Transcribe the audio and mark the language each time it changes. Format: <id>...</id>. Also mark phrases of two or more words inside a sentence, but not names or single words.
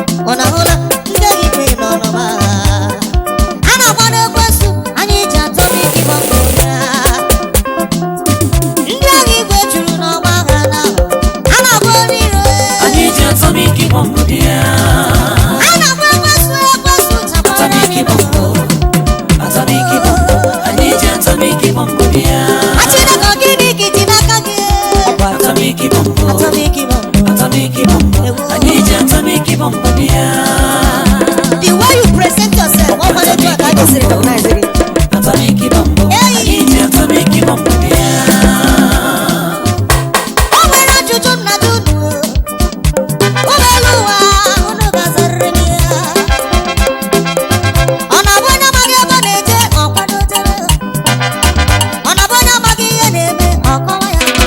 <ig>Ọ na-ahụ na ndị agha igwe nọ n'ọgbọ agha. A na-agba n'ekwensu, anyị ji</ig> <en>atomic bomb</en> <ig>ya. Ndị agha igwe juru n'ọgbọ agha na a na-agba onye iro. Anyị ji</ig> <en>atomic bomb</en> <ig>bịa. A na-agba ekwensu, ekwensu</ig> <en>Atomic bomb. Atomic bomb.</en> <ig>Anyị ji</ig> <en>atomic bomb</en> <ig>bịa. Achị na ka gịnị ka ị ji n'aka gị?</ig> <en>Atomic bomb. Atomic bomb. Atomic bomb.</en> <ig>Ewo. Anyị ji</ig> <en>atomic bomb</en> <ig>bịa.</ig> <en>The way you present yourself,</en> <ig>ọ kwanye jụọ ka a ga-esi recognize gị.</ig> <en>Atomic bomb.</en> <ig>Hey. Anyị ji</ig> <en>atomic bomb</en> <ig>bịa. O nwere ajụjụ m na-ajụ unu. Ụmụ elu ụwa, unu ga-azarịrị m ya. Ọ na-abụ onye amaghị ebe ọ na-eje, ọ kwadotere. Ọ na-abụ onye amaghị ihe na-eme, ọ kọwa ya.</ig>